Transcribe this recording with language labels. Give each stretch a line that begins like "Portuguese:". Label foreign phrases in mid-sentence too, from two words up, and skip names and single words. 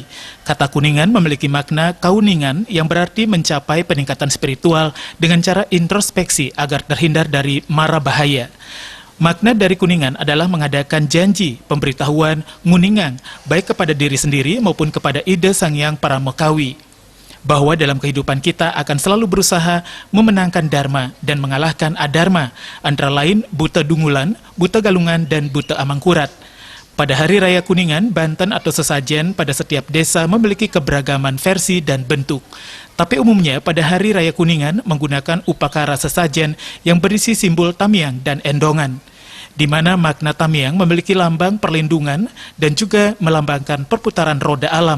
Indonesian: Kata Kuningan memiliki makna kauningan yang berarti mencapai peningkatan spiritual dengan cara introspeksi agar terhindar dari mara bahaya. Makna dari Kuningan adalah mengadakan janji, pemberitahuan, nguningan, baik kepada diri sendiri maupun kepada ide Sang Hyang Paramokawi, bahwa dalam kehidupan kita akan selalu berusaha memenangkan dharma dan mengalahkan adharma, antara lain buta dungulan, buta galungan, dan buta amangkurat. Pada Hari Raya Kuningan, Banten atau sesajen pada setiap desa memiliki keberagaman versi dan bentuk. Tapi umumnya pada Hari Raya Kuningan menggunakan upacara sesajen yang berisi simbol tamiang dan endongan, di mana makna tamiang memiliki lambang perlindungan dan juga melambangkan perputaran roda alam.